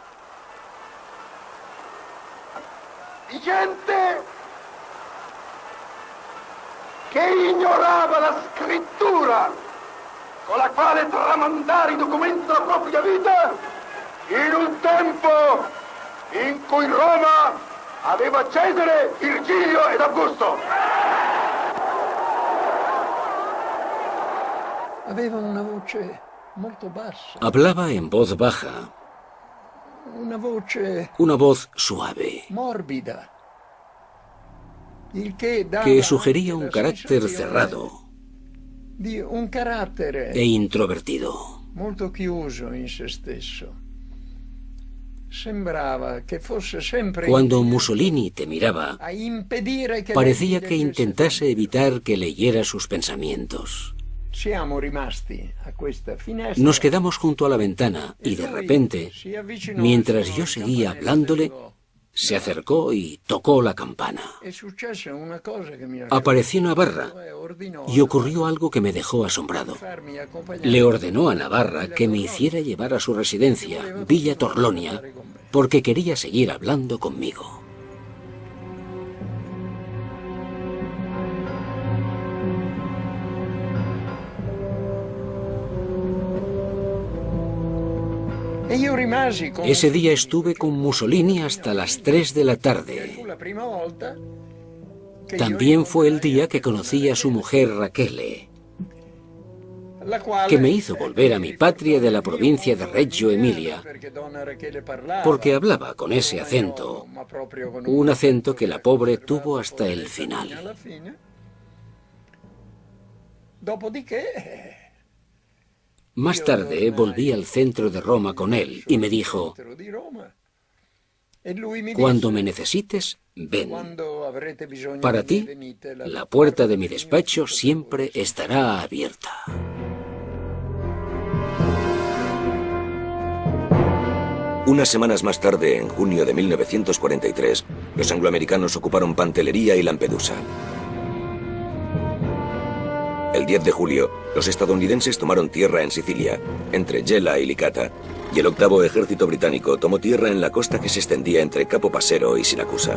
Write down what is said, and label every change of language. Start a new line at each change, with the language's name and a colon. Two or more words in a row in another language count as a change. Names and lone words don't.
Italian: Gente che ignorava la scrittura con la quale tramandare i documenti della propria vita in un tempo in cui Roma aveva Cesare, Virgilio ed Augusto. Aveva una voce molto bassa.
Spanish: Hablaba en voz baja.
Italian: Una voce
Spanish: una voz suave.
Italian: morbida.
Spanish: que sugería un carácter cerrado
Italian: un carattere
Spanish: e introvertido.
Italian: molto chiuso in se stesso. Sembrava che fosse sempre
Spanish: Cuando Mussolini te miraba,
Italian: a impedire che
Spanish: parecía
Italian: lei
Spanish: que
Italian: leggesse.
Spanish: intentase evitar que leyera sus pensamientos.
Italian: Siamo rimasti a questa finestra.
Spanish: Nos quedamos junto a la ventana y de repente, mientras yo seguía hablándole, se acercó y tocó la campana.
Italian: È successa una cosa che mi
Spanish: Apareció Navarra
Italian: ordinò
Spanish: y ocurrió algo que me dejó asombrado.
Italian: farmi accompagnare.
Spanish: Le ordenó a Navarra que me hiciera llevar a su residencia, Villa Torlonia, porque quería seguir hablando conmigo.
Italian: E io rimasi con
Spanish: Ese día estuve con Mussolini hasta las 3 de la tarde.
Italian: fu la prima volta che
Spanish: También fue el día que conocí a su mujer Rachele,
Italian: la quale
Spanish: que me hizo volver a mi patria de la provincia de Reggio Emilia,
Italian: perché donna Rachele parlava,
Spanish: porque hablaba con ese acento,
Italian: ma proprio con
Spanish: un acento que la pobre tuvo hasta el final.
Italian: alla fine. Dopodiché
Spanish: Más tarde volví al centro de Roma con él y me dijo,
Italian: di Roma. E lui mi
Spanish: cuando
Italian: disse,
Spanish: me necesites, ven.
Italian: quando avrete bisogno
Spanish: Para
Italian: di me,
Spanish: ti,
Italian: venite,
Spanish: la puerta de mi despacho siempre estará abierta. Unas semanas más tarde, en junio de 1943, los angloamericanos ocuparon Pantelleria y Lampedusa. El 10 de julio, los estadounidenses tomaron tierra en Sicilia, entre Gela y Licata, y el 8º ejército británico tomó tierra en la costa que se extendía entre Capo Passero y Siracusa.